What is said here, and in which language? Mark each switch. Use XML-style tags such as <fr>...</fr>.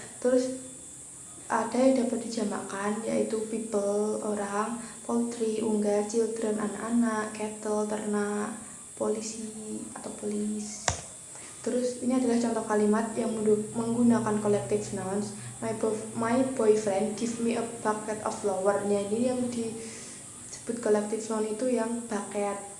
<id>Terus ada yang dapat dijamakkan, yaitu people, orang, poultry, unggas, children, anak-anak, cattle, ternak, polisi atau police. Terus ini adalah contoh kalimat yang menggunakan collective nouns.</id> <en>My boyfriend give me a bucket of flower.</en> <id>Nah, ini yang disebut collective noun itu yang bucket.</id>